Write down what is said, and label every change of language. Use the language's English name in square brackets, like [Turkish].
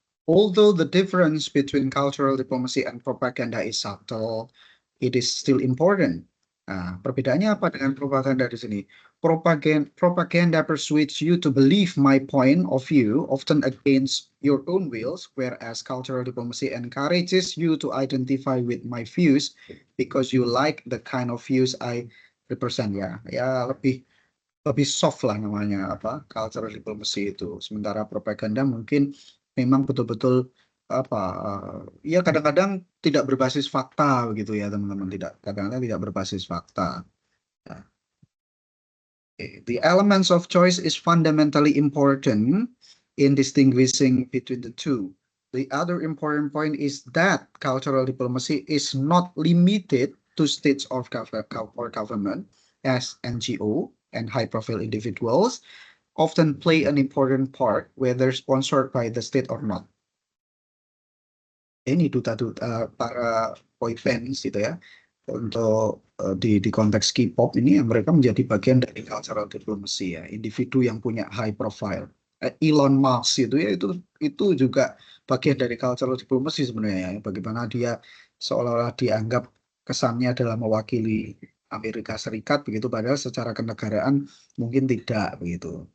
[English] Although the difference between cultural diplomacy and propaganda is subtle, it is still important. [Indonesian] Nah, perbedaannya apa dengan propaganda di sini? [English] Propaganda persuades you to believe my point of view, often against your own wills, whereas cultural diplomacy encourages you to identify with my views because you like the kind of views I represent. [Indonesian] Ya, lebih soft lah namanya apa cultural diplomacy itu. Sementara propaganda mungkin memang betul-betul apa ya kadang-kadang tidak berbasis fakta begitu ya teman-teman, tidak kadang-kadang tidak berbasis fakta. Ya. [English] The elements of choice is fundamentally important in distinguishing between the two. The other important point is that cultural diplomacy is not limited to states or government, as NGO and high-profile individuals often play an important part, whether sponsored by the state or not. [Indonesian] Ini duta-duta para boy bands gitu ya, untuk di konteks K-pop ini mereka menjadi bagian dari cultural diplomacy ya, individu yang punya high profile. Elon Musk itu ya itu juga bagian dari cultural diplomacy sebenarnya ya, bagaimana dia seolah-olah dianggap kesannya adalah mewakili Amerika Serikat begitu, padahal secara kenegaraan mungkin tidak begitu.